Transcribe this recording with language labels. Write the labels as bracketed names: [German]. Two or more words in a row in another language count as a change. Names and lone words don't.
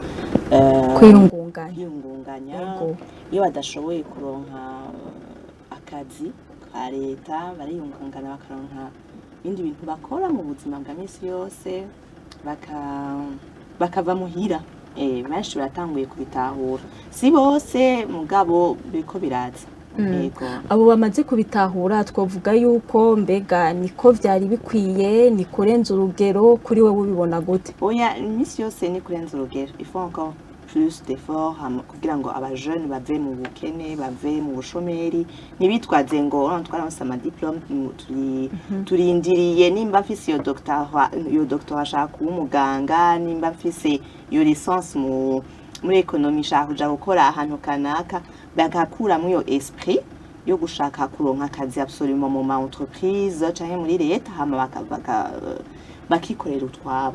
[Rundi] kwiyungunganya iyo badashoboye kuronka akazi ka leta bariyungungana bakaronka ibindi bintu bakora mu buzima bwa minsi yose bakava muhira benshi baratanguye kubitahura si bose mugabo biriko biraza abo bamaze kubitahura twavuga yuko mbega niko vyari bikwiye ni kurenza urugero kuri we ubibona gute oya iminsi yose ni kurenza urugero [French] il faut encore plus d'efforts [Rundi] kugira ngo abajene bave mu bukene bave mu bushomeri nibitwaze ngo twaranse ama diplome turindiriye nimba mfise iyo doctorat ashaka umuganga nimba mfise iyo licence muri economie shaka kuja gukora ahantu kanaka bagakura mu yo esprit yo gushaka kuronka akazi absolument mu ma entreprise canke muri leta hama bakikorera utwabo